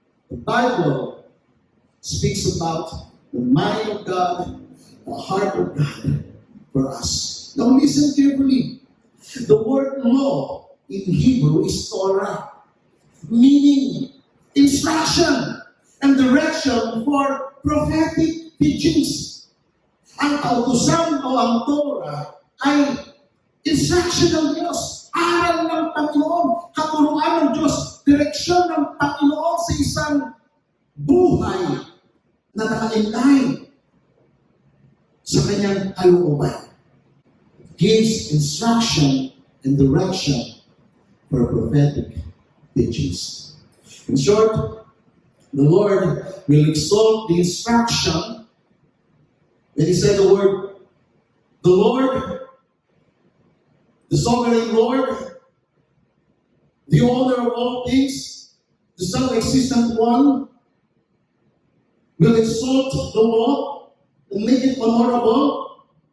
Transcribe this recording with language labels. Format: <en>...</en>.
<en>The Bible speaks about the mind of God, the heart of God for us. Now listen carefully. The word law in Hebrew is Torah, meaning instruction and direction for prophetic teachings.</en> <tl>Ang kautusan o ang Torah ay instruction ng Diyos, aral ng Panginoon, katuruan ng Diyos, direksyon ng Panginoon sa isang buhay na naka-align sa kanyang kalooban.</tl> <en>Gives instruction and direction for prophetic teachings. In short, the Lord will exalt the instruction. When He said the word, the Lord, the sovereign Lord, the owner of all things, the self-existent one, will exalt the law and make it honorable.</en>